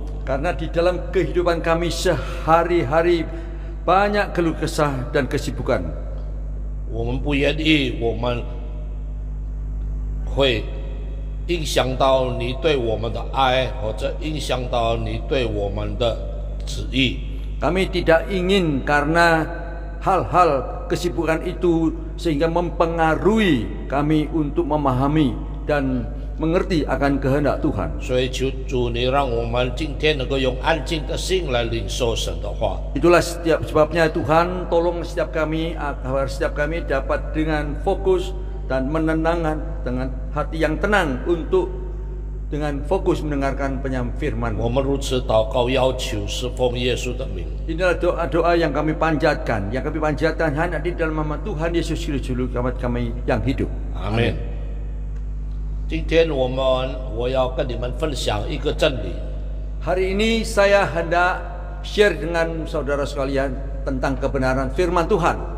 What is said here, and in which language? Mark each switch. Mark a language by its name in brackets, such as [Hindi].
[Indonesian] Karena di dalam kehidupan kami sehari-hari banyak keluh kesah dan kesibukan. [Chinese] 我们不愿意我们会影响到你对我们的爱，或者影响到你对我们的旨意。 [Indonesian] Kami tidak ingin karena hal-hal kesibukan itu sehingga mempengaruhi kami untuk memahami dan mengerti akan kehendak Tuhan. [Chinese] 所以求主，你让我们今天能够用安静的心来领受神的话。 [Indonesian] Itulah sebabnya Tuhan tolong setiap kami agar setiap kami dapat dengan fokus dan menenangkan dengan hati yang tenang untuk dengan fokus mendengarkan firman. [Chinese] 我们如此祷告，要求是奉耶稣的名。 [Indonesian] Inilah doa-doa yang kami panjatkan hanya di dalam nama Tuhan Yesus Kristus kami yang hidup. [Chinese] 阿门。今天我要跟你们分享一个真理。 [Indonesian] Hari ini saya hendak share dengan saudara sekalian tentang kebenaran firman Tuhan.